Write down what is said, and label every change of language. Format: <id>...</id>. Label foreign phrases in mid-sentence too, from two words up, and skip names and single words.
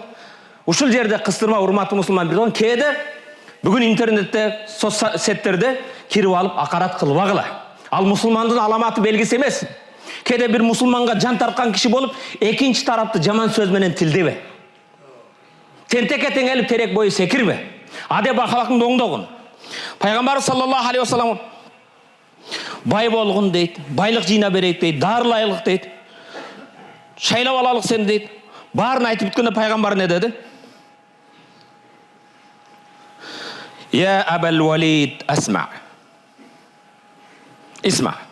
<ky>Ушул жерде кыстырма, урматтуу мусулман бир тууган, кээде бүгүн интернетте, соцсеттерде кирип алып акарат кылбагыла. Ал мусулмандын аламаты белгиси эмес. Кээде бир мусулманга жан тарткан киши болуп, экинчи тарапты жаман сөз менен тилдебе. Тентекке теңелип терек бою секирбе. Адеп акылактын оңдогун. Пайгамбар</ky> <ar>صلى الله عليه وسلم</ar> <ky>бай болгун дейт, байлык жыйна берейт дейт, дарылайлык дейт. Шайлап алалык сен дейт. Баарын айтып бүткөндө пайгамбар не деди?</ky> <ar>يا أبا الوليد اسمع. Исма.</ar>